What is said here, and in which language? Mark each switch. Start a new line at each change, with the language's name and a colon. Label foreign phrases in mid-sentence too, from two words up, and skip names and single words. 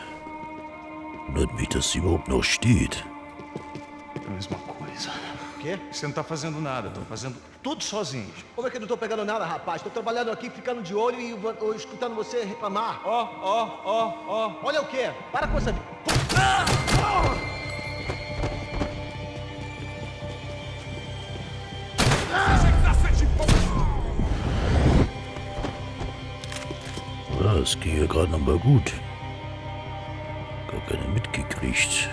German: Wundert mich, dass sie überhaupt noch steht.
Portuguese: A mesma coisa. O quê? Você não tá fazendo nada, tô fazendo tudo sozinho. Como é que eu não tô pegando nada, rapaz? Tô trabalhando aqui, ficando de olho e escutando você reclamar. Ó. Olha o quê? Para com essa...
German: Ja, es ging ja gerade noch mal gut. Gar keine mitgekriegt.